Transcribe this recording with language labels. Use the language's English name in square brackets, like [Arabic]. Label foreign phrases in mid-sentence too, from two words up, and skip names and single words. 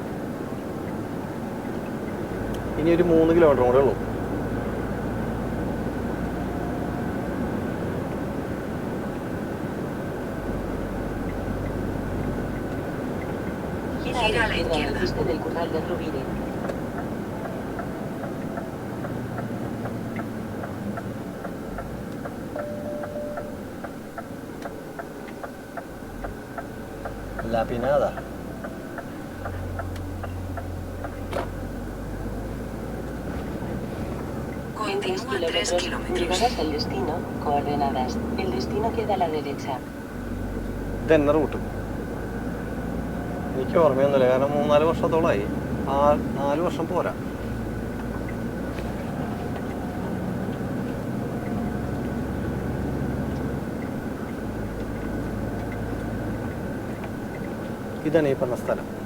[Malayalam] ഇനി ഒരു 3 കിലോമീറ്റർ കൂടെ ഉള്ളൂ. [Spanish] Gira a la izquierda. Del Curral de Rovira. La Pinada. Continúa 3 kilómetros. Llegarás al destino. Coordenadas. El destino queda a la derecha. [Malayalam] ഇതെന്നെ റൂട്ട് എനിക്ക് ഓർമ്മയൊന്നുമില്ല, കാരണം 3-4 വർഷത്തോളമായി. 4 വർഷം പോരാ. ഇതാണ് ഈ പറഞ്ഞ സ്ഥലം.